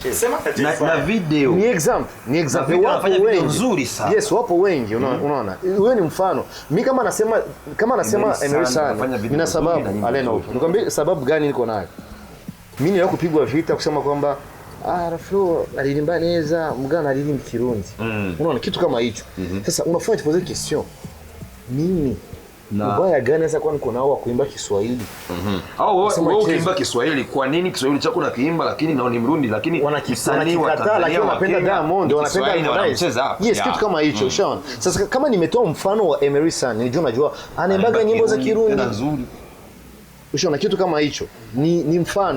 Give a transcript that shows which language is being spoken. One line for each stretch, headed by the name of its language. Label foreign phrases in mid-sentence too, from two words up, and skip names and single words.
Swahili: na video ni example wanafanya video nzuri sana yes wapo wengi unaona wewe ni mfano mimi kama nasema Emery San nina sababu Alain Nova nikwambie sababu gani niko nayo mimi nilikuwa kupigwa vita kusema kwamba R-Flow alilimba neza mgana alilimba Kirundi unaona kitu kama hicho sasa unafanya
French: poser question
Swahili: mimi ubaya gani sasa kwa niko nao kuimba Kiswahili au wewe ukiimba Kiswahili kwa nini Kiswahili chako nakiimba lakini nao ni Mrundi lakini wanakisanii wa Tanzania wanapenda Diamond wanapenda wanacheza yes kitu kama hicho ushaona sasa kama nimetoa mfano wa Emery San unajua anaimbaga nyimbo za Kirundi Ushaona kitu kama hicho ni mfano.